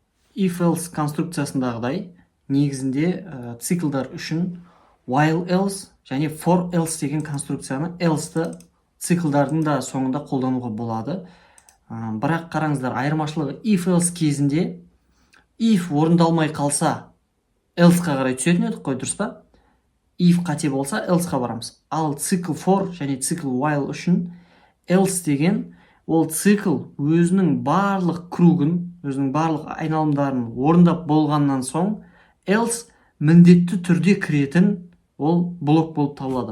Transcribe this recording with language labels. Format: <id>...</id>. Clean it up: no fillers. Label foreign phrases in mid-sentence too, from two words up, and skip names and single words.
<en>if else</en> <kk>конструкциясындағыдай негізінде циклдар үшін</kk> <en>while else</en> <kk>және</kk> <en>for else</en> <kk>деген конструкцияны else'ті циклдардың да соңында қолдануға болады. Бірақ қараңыздар, айырмашылығы</kk> <en>if else</en> <kk>кезінде if орындалмай қалса else-ға қарай түсетін едік қой, дұрыс па? If қате болса else-ға барамыз. Ал цикл for және цикл while үшін else деген ол цикл өзінің барлық кругын, өзінің барлық айналымдарын орындап болғаннан соң else міндетті түрде кіретін ол блок болып табылады.</kk>